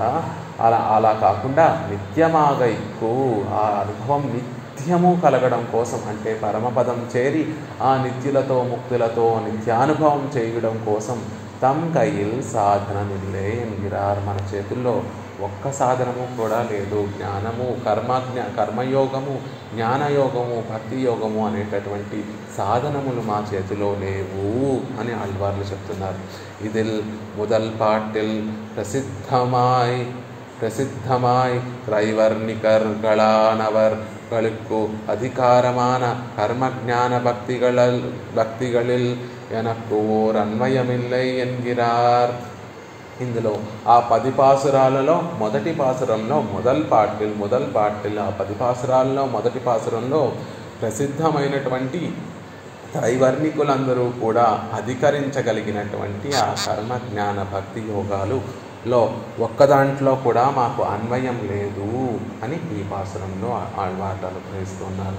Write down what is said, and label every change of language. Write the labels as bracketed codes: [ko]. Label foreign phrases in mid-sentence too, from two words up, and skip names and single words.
[te] అలా కాకుండా నిత్యమాగైకు ఆ అనుభవం నిత్యము కలగడం కోసం, అంటే పరమపదం చేరి ఆ నిత్యులతో ముక్తులతో నిత్యానుభవం చేయడం కోసం [ta] தம் கையில் சாதனமில்லை என்கிறார். [te] మన చేతుల్లో ఒక్క సాధనము కూడా లేదు. జ్ఞానము, కర్మయోగము, జ్ఞానయోగము, భక్తి యోగము అనేటటువంటి సాధనములు మా చేతిలో లేవు అని ఆళ్వార్లు చెప్తున్నారు. [ta] ఇదిల్ முதல் பாட்டில் பிரசித்தமாய் திரைவர்ணிகர்களானவர்களுக்கு அதிகாரமான கர்மஞான பக்திகளில் எனக்கு ஓர் அன்வயமில்லை என்கிறார். [te] ఇందులో ఆ 10 పాసురాలలో మొదటి పాసురంలో [ta] முதல் பாட்டில் [te] ఆ 10 పాసురాలలో మొదటి పాసురంలో ప్రసిద్ధమైనటువంటి త్రైవర్ణికులందరూ కూడా అధికరించగలిగినటువంటి ఆ కర్మ జ్ఞాన భక్తి యోగాలులో ఒక్కదాంట్లో కూడా మాకు అన్వయం లేదు అని ఈ పాసురంలో ఆళ్వార్లు అనుగ్రహిస్తున్నారు.